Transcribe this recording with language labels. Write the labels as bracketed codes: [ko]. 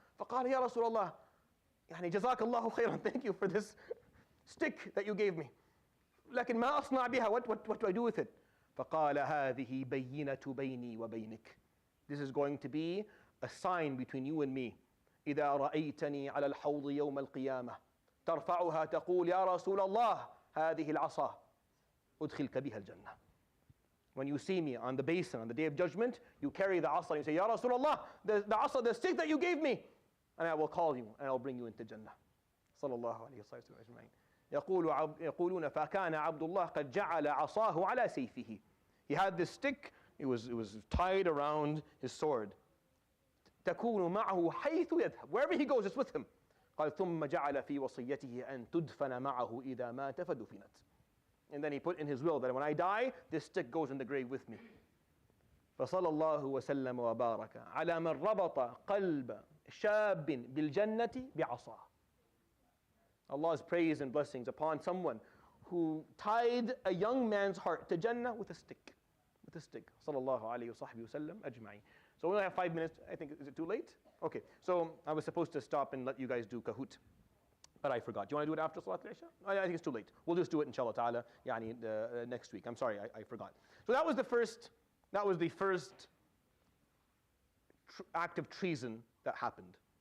[ar] فقال يا رسول الله جزاك الله خيرا. [en] Thank you for this stick that you gave me. [ar] لكن ما أصنع بها? [en] What do I do with it? [ar] فقال هذه بينة بيني وبينك. [en] This is going to be a sign between you and me. [ar] إذا رأيتني على الحوض يوم القيامة ترفعها تقول يا رسول الله هذه العصا أدخلك بها الجنة. [en] When you see me on the basin on the day of judgment, you carry the asa and you say, Ya Rasulullah, the asa, the stick that you gave me, and I will call you and I will bring you into Jannah. [ar] صلى الله عليه وسلم أجمعين. يقولون فكان عبد الله قد جعل عصاه على سيفه. [en] He had this stick, it was tied around his sword. [ar] تكون معه حيث يذهب. [en] Wherever he goes, it's with him. [ar] قال ثم جعل في وصيته أن تدفن معه إذا مات فدفنت. [en] And then he put in his will that when I die, this stick goes in the grave with me. [ar] فصلى الله وسلم وبارك على من ربط قلب شاب بالجنة بعصاه. [en] Allah's praise and blessings upon someone who tied a young man's heart to Jannah with a stick. [ar] صلى الله عليه وصحبه وسلم أجمعين. [en] So we only have 5 minutes. I think, is it too late? Okay, so I was supposed to stop and let you guys do Kahoot, but I forgot. Do you want to do it after Salat al-Isha? I think it's too late. We'll just do it inshallah ta'ala next week. I'm sorry, I forgot. So that was the first act of treason that happened.